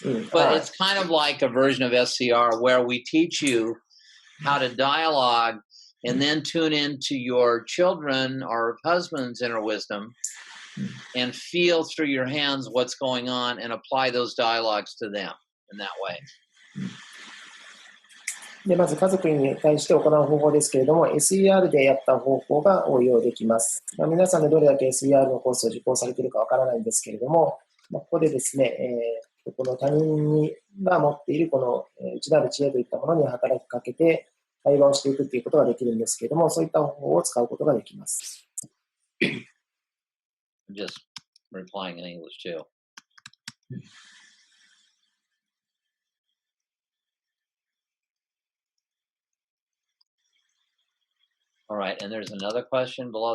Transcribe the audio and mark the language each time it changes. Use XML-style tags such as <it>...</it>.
<en>But it's kind of like a version of SCR where we teach you how to dialogue and then tune into your children or husband's inner wisdom and feel through your hands what's going on and apply those dialogues to them in that way.</en> <ja>で、まず家族に対して行う方法ですけれども、SER でやった方法が応用できます。皆さんでどれだけ SER のコースを受講されているかわからないんですけれども、ここでですね、この他人が持っているこの内なる知恵といったものに働きかけて対話をしていくということができるんですけれども、そういった方法を使うことができます。</ja> <en>Just replying in English too. All right, and there's another question below.</en>